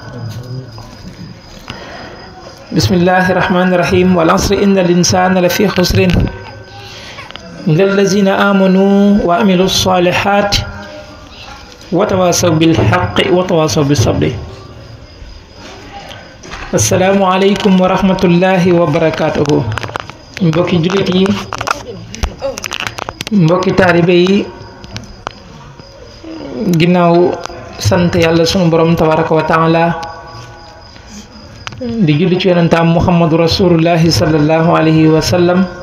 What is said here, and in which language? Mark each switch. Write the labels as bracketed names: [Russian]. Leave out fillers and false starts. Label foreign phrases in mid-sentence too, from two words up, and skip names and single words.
[Arabic] بسم الله الرحمن الرحيم والعصر إن الإنسان لفي خسر إلا الذين آمنوا وعملوا الصالحات وتواصوا بالحق وتواصوا بالصبر. السلام عليكم ورحمة الله وبركاته. [Wolof] mbokki jullit yi mbokki taalibe yi ginnaaw sant yàlla sunu borom [Arabic] تبارك وتعالى [Wolof] di julli ci yonentam [Arabic] محمد رسول الله صلى الله عليه وسلم